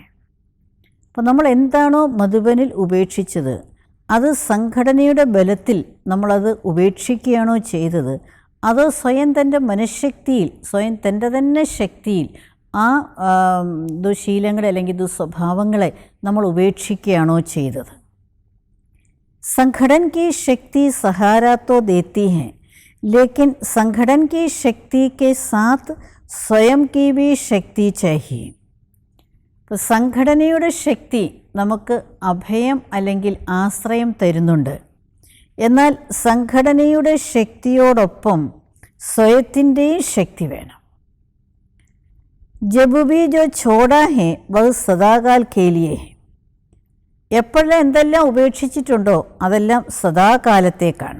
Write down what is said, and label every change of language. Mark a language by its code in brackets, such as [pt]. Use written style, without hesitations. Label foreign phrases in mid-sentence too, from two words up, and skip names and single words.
[ml] അപ്പോൾ നമ്മൾ എന്താണോ മധുബനിൽ ഉപേക്ഷിച്ചത് അത് സംഘടനയുടെ ബലത്തിൽ നമ്മളത് ഉപേക്ഷിക്കുകയാണോ ചെയ്തത്, അതോ സ്വയം തൻ്റെ മനഃശക്തിയിൽ, സ്വയം തൻ്റെ തന്നെ ശക്തിയിൽ ആ ദുശീലങ്ങളെ അല്ലെങ്കിൽ ദുസ്വഭാവങ്ങളെ നമ്മൾ ഉപേക്ഷിക്കുകയാണോ ചെയ്തത്? [hi] संगठन की शक्ति सहारा तो देती है, लेकिन संगठन की शक्ति के साथ स्वयं की भी शक्ति चाहिए. [ml] അപ്പോൾ സംഘടനയുടെ ശക്തി നമുക്ക് അഭയം അല്ലെങ്കിൽ ആശ്രയം തരുന്നുണ്ട്. എന്നാൽ സംഘടനയുടെ ശക്തിയോടൊപ്പം സ്വയത്തിൻ്റെയും ശക്തി വേണം. [hi] जब भी जो छोड़ा है वह सदाकाल के लिए है, [ml] എപ്പോഴെല്ലാം എന്തെല്ലാം ഉപേക്ഷിച്ചിട്ടുണ്ടോ അതെല്ലാം സദാകാലത്തേക്കാണ്.